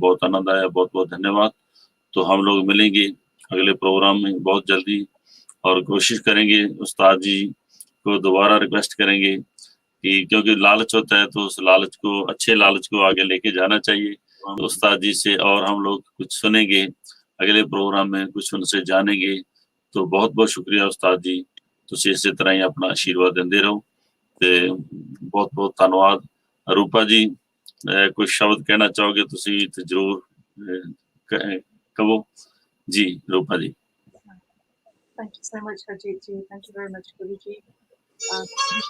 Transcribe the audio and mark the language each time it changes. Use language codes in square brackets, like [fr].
[hi] बहुत आनंद आया, बहुत बहुत धन्यवाद। तो हम लोग मिलेंगे अगले प्रोग्राम में बहुत जल्दी और कोशिश करेंगे उस्ताद जी को दोबारा रिक्वेस्ट करेंगे कि क्योंकि लालच होता है तो उस लालच को, अच्छे लालच को आगे लेके जाना चाहिए। तो उस्ताद जी से और हम लोग कुछ सुनेंगे अगले प्रोग्राम में, कुछ उनसे जानेंगे। तो बहुत बहुत शुक्रिया उस्ताद जी, [pa] ਤੁਸੀਂ ਇਸੇ ਤਰ੍ਹਾਂ ਹੀ ਆਪਣਾ ਆਸ਼ੀਰਵਾਦ ਦਿੰਦੇ ਰਹੋ ਤੇ ਬਹੁਤ ਬਹੁਤ ਧੰਨਵਾਦ। [hi] रूपा जी कुछ शब्द कहना चाहोगे तुसी तो जरूर कहो जी। रूपा जी। [en] Thank you so much, Harjeet ji. Thank you very much, Guru ji.